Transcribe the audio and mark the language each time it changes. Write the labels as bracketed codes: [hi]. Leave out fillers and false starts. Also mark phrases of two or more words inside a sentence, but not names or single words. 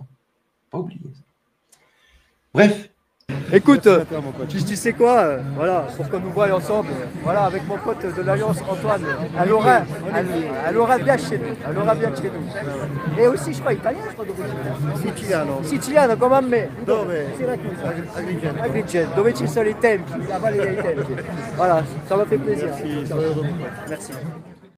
[fr] Pas oublier ça. Bref. Écoute, tu sais quoi, voilà, pour qu'on nous voie ensemble, voilà, avec mon pote de l'Alliance, Antoine, elle aura bien chez nous, Et aussi, je crois, italien, je crois, d'origine. [it] Siciliano, come me. Dove? Agrigento, dove ci sono i tempi, la Valle dei Tempi. [fr] Voilà, ça m'a fait plaisir. Merci. Merci.